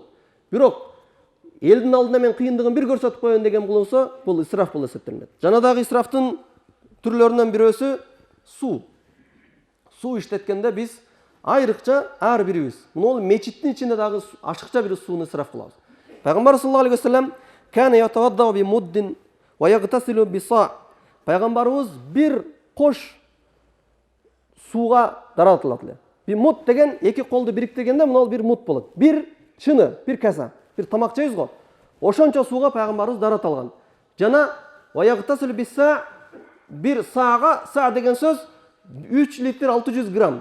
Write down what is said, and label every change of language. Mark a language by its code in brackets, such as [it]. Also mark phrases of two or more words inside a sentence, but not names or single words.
[ky] Бирок элдин алдында мен кыйындыгын бир көрсөтүп коеюн деген болсо, бул исраф болуп эсептелет. Жана дагы исрафтын түрлөрүнөн бирөөсү суу. Суу иштеткенде биз айрыкча ар бирибиз. Муну мечиттин ичинде дагы ашыкча бир сууну исраф кылабыз. [ar] Пайгамбар صلى الله عليه وسلم كان يتوضأ بمد ويغتسل بصاع. [ky] Пайгамбарыбыз бир кош сууга даратылат эле. [ar] بمد [ky] деген эки колду бириктиргенде мына бир муд болот. Бир чыны, бир каса, бир тамак жейбиз го. Ошончо сууга пайгамбарыбыз дарат алган. Жана [ar] ويغتسل بصاع, [ky] бир саага, са деген сөз 3 литр 600 грамм.